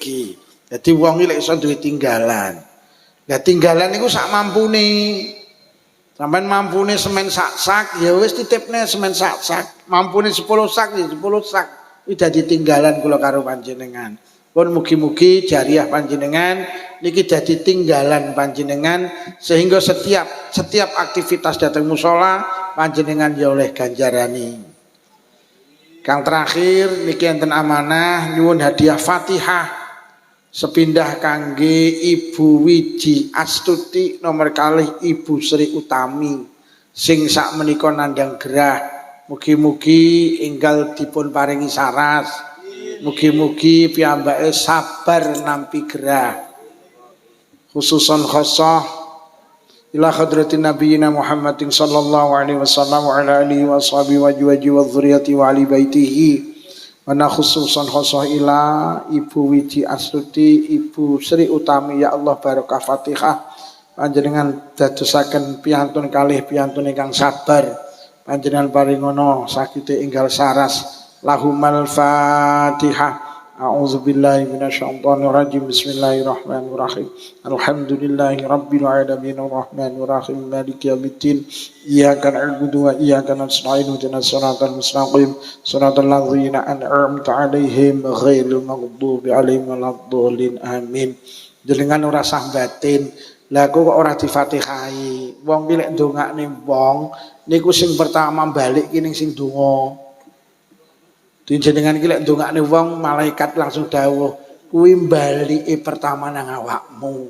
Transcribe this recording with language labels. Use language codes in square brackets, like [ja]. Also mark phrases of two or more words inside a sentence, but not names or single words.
[jv] Dadi wong iki lek iso duwe tinggalan. Lah tinggalan niku sak mampune. Sampeyan mampune semen sak-sak ya wis titipne semen sak-sak. Mampune 10 sak ya 10 sak. Iki dadi tinggalan kula karo panjenengan. Pun mugi-mugi jariah panjenengan niki dadi tinggalan panjenengan sehingga setiap aktivitas datang musala panjenengan ya oleh ganjarani. Kang terakhir niki enten amanah nyuwun hadiah Fatihah sepindah kangge Ibu Wiji Astuti nomor kalih Ibu Sri Utami sing sak menika nandhang gerah. Mugi-mugi enggal dipun paringi saras. Mugi-mugi piyambake sabar nampi gerah. [ar] خصوصا خاصة إلى حضرة نبينا محمد صلى الله عليه وسلم وعلى آله وصحبه وأزواجه وذرياته وآل بيته وخصوصا خاصة إلى Ibu Wiji Astuti, Ibu Sri Utami, يا الله [jv] barokah Fatihah panjenengan dadosaken piyantun kalih piyantun ingkang sabar, panjenengan paringono sakite enggal saras. [ar] لهم الفاتحة. أعوذ بالله من الشيطان الرجيم. بسم الله الرحمن الرحيم. الحمد لله رب العالمين الرحمن الرحيم مالك يوم الدين. إياك نعبد وإياك نستعين اهدنا الصراط المستقيم صراط الذين أنعمت عليهم غير المغضوب عليهم ولا الضالين. [jv] Amin. Jenengan ora sah batin. Lah kok ora difatihai. Wong ki lek ndongakne wong niku sing pertama balik ki ning sing donga. Jenengan iki lek ndongakne wong malaikat langsung dawuh kuwi balike pertama nang awakmu.